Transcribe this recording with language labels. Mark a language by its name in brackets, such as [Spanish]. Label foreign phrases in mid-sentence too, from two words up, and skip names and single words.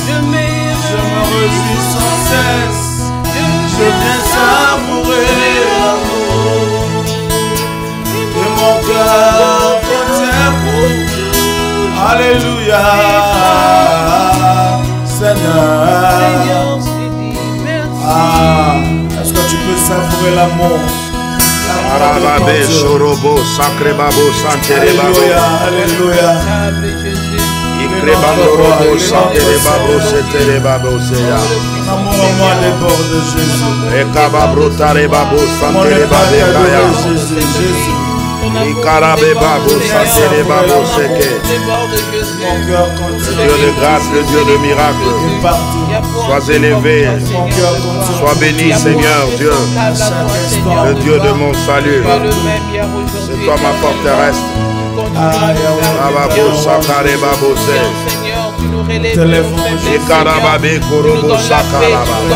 [French] Je me réjouis sans cesse. Je viens savourer l'amour que mon cœur contient pour vous. Alléluia, Seigneur. Est-ce que tu peux savourer l'amour? Arababé, Sorobo, Sacré Babo, Santere Babo. Alléluia. Ikre Bandorobo, Santere Babo, Setere Babo, Seya. L'amour en moi déborde de Jésus. Ekababro, Tare Babo, Santere Babe, Kaya. Ikarabe Babo, Santere Babo, Seke. Le Dieu de grâce, le Dieu de miracle. Sois élevé, sois béni, Seigneur Dieu, le Dieu de mon salut. C'est toi ma forteresse. Ababo, Sakare Babo, Ikarababe, Korobo, Sakaraba.